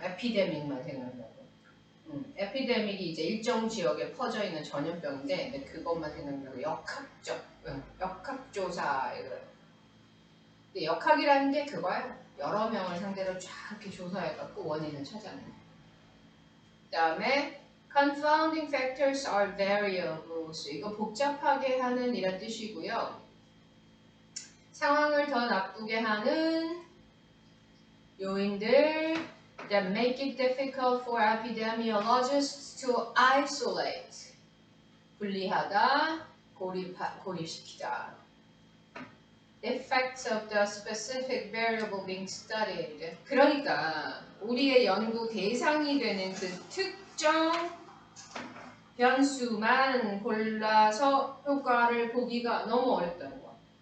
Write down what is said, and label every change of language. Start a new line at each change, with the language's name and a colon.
Korean: 에피데믹만 생각나고. 에피데믹이 이제 일정 지역에 퍼져 있는 전염병인데 근데 그것만 생각나고 역학조사 이거예요. 근데 역학이라는 게 그거예요. 여러 명을 상대로 쫙 이렇게 조사해갖고 원인을 찾아내는.
English: 그 다음에 confounding factors are variables.
Korean: 이거 복잡하게 하는 이런 뜻이고요. 상황을 더 나쁘게 하는 요인들
English: that make it difficult for epidemiologists to isolate.
Korean: 분리하다, 고립시키다.
English: Effects of the specific variable being studied.
Korean: 그러니까 우리의 연구 대상이 되는 그 특정 변수만 골라서 효과를 보기가 너무 어렵다는 거야.